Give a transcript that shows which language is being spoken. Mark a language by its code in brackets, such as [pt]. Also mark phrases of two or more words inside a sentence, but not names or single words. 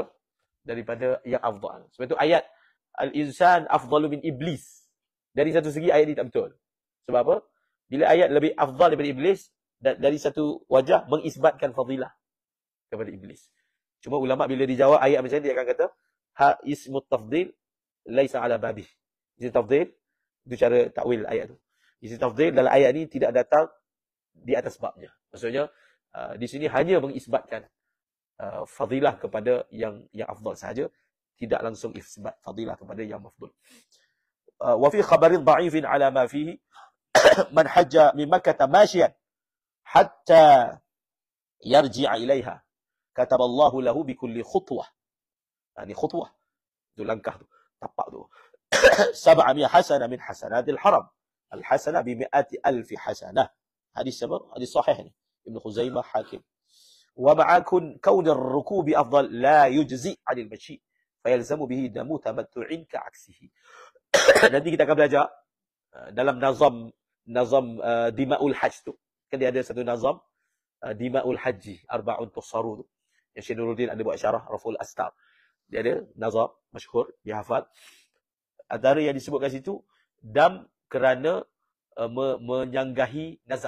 [ms] Daripada yang afdal. Sebab itu ayat [ar] الإنسان أفضل من إبليس, [ms] dari satu segi ayat ini tak betul. Sebab apa? Bila ayat lebih afdal daripada iblis, dari satu wajah mengisbatkan fadilah kepada iblis. Cuma ulama bila dijawab ayat macam ni, dia akan kata [ar] ها اسم التفضيل ليس على بابه. اسم تفضيل [ms] itu cara takwil ayat tu. [ar] اسم تفضيل [ms] dalam ayat ni tidak datang di atas babnya. Maksudnya di sini hanya mengisbatkan fadilah kepada yang afdal saja, tidak langsung isbat fadilah kepada yang mafdul. [ar] وفي خبر ضعيف على ما فيه من حج من مكة ماشيا حتى يرجع إليها كتب الله له بكل خطوة. [ms] Ini khutwah, itu langkah tu, tapak tu. [ar] 700 حسنة من حسنات الحرم. الحسنة ب 100,000 حسنة. [ms] Hadis apa? Hadis sahih ni. Ibn Khuzaimah, Hakim. [ar] ومع كون الركوب أفضل لا يجزئ عن المشي فيلزم به دم تمتع كعكسه. [ms] Nanti kita akan belajar dalam nazam Dima'ul Hajj tu. Kan dia ada satu nazam Dima'ul Haji, Arba'un Tussaru tu. Yang Syekh Nuruddin ada buat syarah Raful Astar. Dia ada nazam masyhur, dia hafal. Antara yang disebutkan situ, dam kerana menyanggahi nazar.